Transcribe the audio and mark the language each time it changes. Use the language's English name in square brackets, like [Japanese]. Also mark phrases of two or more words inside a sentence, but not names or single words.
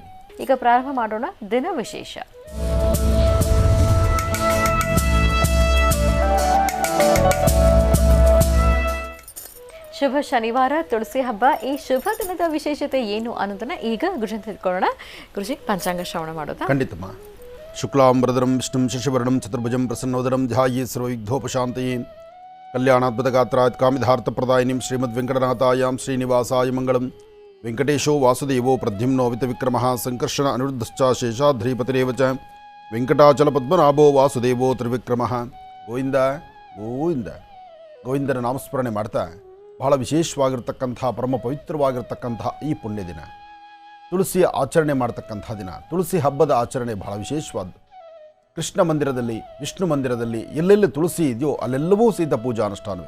[Kannada] ಈಗ ಪ್ರಾರಂಭ ಮಾಡೋಣ ದಿನ ವಿಶೇಷ. ಶುಭ ಶನಿವಾರ, ತುಳಸಿ ಹಬ್ಬ. ಈ ಶುಭ ದಿನದ ವಿಶೇಷತೆ ಏನು ಅನ್ನೋದನ್ನ ಈಗ ಗುರುಜಿ ತಿಳ್ಕೊಳ್ಳೋಣ. ಗುರುಜಿ, ಪಂಚಾಂಗ ಶ್ರವಣ ಮಾಡೋದಾ? [Sanskrit] ಖಂಡಿತಮ್ಮ. ಶುಕ್ಲಾಂಬರಧರಂ ವಿಷ್ಣುಂ ಶಶಿವರ್ಣಂ ಚತುರ್ಭುಜಂ ಪ್ರಸನ್ನೋದರಂ ಧ್ಯಾಯೇ ಸರ್ವವಿಘ್ನೋಪಶಾಂತಯೇ ಕಲ್ಯಾಣಾದ್ಭುತಗಾತ್ರಾತ್ ಕಾಮಿಧಾರ್ಥಪ್ರದಾಯಿನಿಂ ಶ್ರೀಮದ್ ವೆಂಕಟನಾಥಾಯಾಂ ಶ್ರೀನಿವಾಸಾಯ ಮಂಗಳಂ. ವೆಂಕಟೇಶೋ ವಾಸುದೇವೋ ಪ್ರದ್ಯುಮ್ನೋ ವಿತವಿಕ್ರಮಃ ಸಂಕರ್ಷಣ ಅನಿರುದ್ಧಶ್ಚ ಶೇಷಾದ್ರಿಪತಿರೇವ ಚ ವೆಂಕಟಾಚಲ ಪದ್ಮನಾಭೋ ವಾಸುದೇವೋ ತ್ರಿವಿಕ್ರಮಃ. ಗೋವಿಂದ ಗೋವಿಂದ. [Kannada] ಗೋವಿಂದನ ನಾಮಸ್ಮರಣೆ ಮಾಡ್ತಾ ಬಹಳ ವಿಶೇಷವಾಗಿರ್ತಕ್ಕಂಥ ಪರಮ ಪವಿತ್ರವಾಗಿರ್ತಕ್ಕಂತಹ ಈ ಪುಣ್ಯ ದಿನ, ತುಳಸಿಯ ಆಚರಣೆ ಮಾಡ್ತಕ್ಕಂಥ ದಿನ, ತುಳಸಿ ಹಬ್ಬದ ಆಚರಣೆ ಬಹಳ ವಿಶೇಷವಾದ್ದು. ಕೃಷ್ಣ ಮಂದಿರದಲ್ಲಿ, ವಿಷ್ಣು ಮಂದಿರದಲ್ಲಿ ಎಲ್ಲೆಲ್ಲಿ ತುಳಸಿ ಇದೆಯೋ ಅಲ್ಲೆಲ್ಲವೂ ಸಹಿತ ಪೂಜಾ ಅನುಷ್ಠಾನವೇ.